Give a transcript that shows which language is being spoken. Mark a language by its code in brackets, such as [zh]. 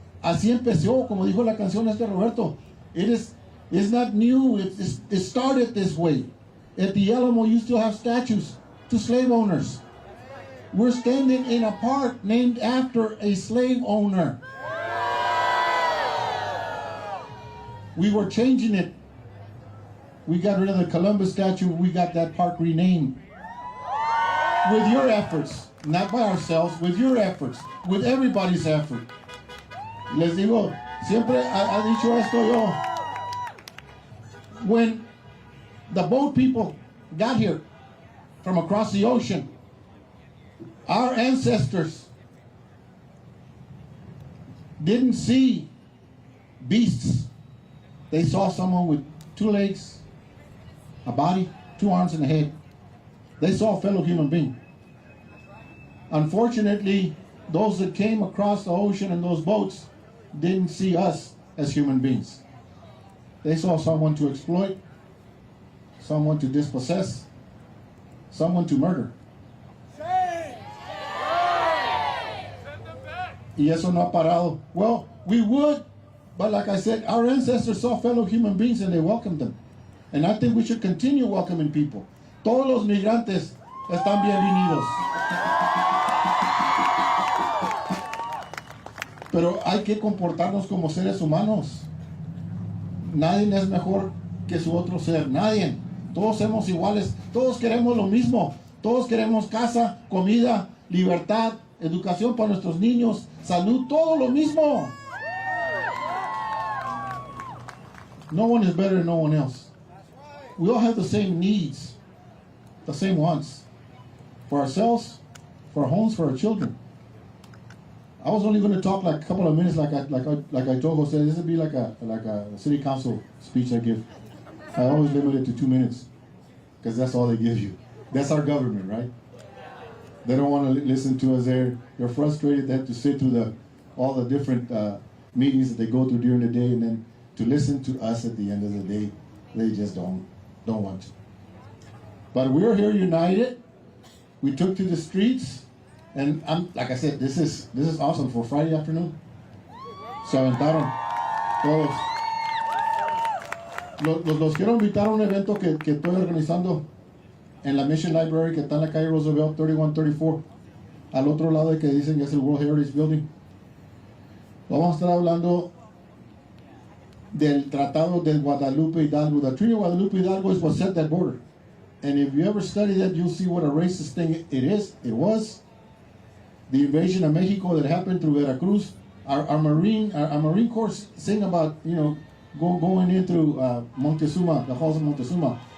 [es] Así empezó, como dijo la canción Roberto. [en] It's not new. It started this way. At the Alamo, you still have statues to slave owners. We're standing in a park named after a slave owner. We were changing it. We got rid of the Columbus statue. We got that park renamed. With your efforts, not by ourselves, with your efforts, with everybody's effort. [es] Les digo, siempre ha dicho esto yo. [en] When the boat people got here from across the ocean, our ancestors didn't see beasts. They saw someone with 2 legs, a body, 2 arms, and a head. They saw a fellow human being. Unfortunately, those that came across the ocean in those boats didn't see us as human beings. They saw someone to exploit, someone to dispossess, someone to murder. [es] Y eso no ha parado. [en] Well, we would, but like I said, our ancestors saw fellow human beings and they welcomed them. And I think we should continue welcoming people. [es] Todos los migrantes están bienvenidos. Pero hay que comportarnos como seres humanos. Nadie es mejor que su otro ser. Nadie. Todos somos iguales. Todos queremos lo mismo. Todos queremos casa, comida, libertad, educación para nuestros niños, salud, todo lo mismo. [en] No one is better than no one else. We all have the same needs, the same wants. For ourselves, for our homes, for our children. I was only going to talk like a couple of minutes, like I told Jose. This would be like a city council speech I give. I always limit it to 2 minutes, because that's all they give you. That's our government, right? They don't want to listen to us. They're frustrated. They have to sit through all the different meetings that they go through during the day, and then to listen to us at the end of the day, they just don't want to. But we're here united. We took to the streets. And like I said, this is awesome for Friday afternoon. [es] Se aventaron todos. Los quiero invitar a un evento que estoy organizando en la Mission Library que está en la calle Roosevelt 3134, al otro lado de que dicen que es el World Heritage Building. Vamos a estar hablando del Tratado del Guadalupe Hidalgo. [en] The Treaty of Guadalupe Hidalgo is what set that border. And if you ever study that, you'll see what a racist thing it was. The invasion of Mexico that happened through Veracruz. Our Marine Corps sing about, going in through Montezuma, the halls of Montezuma.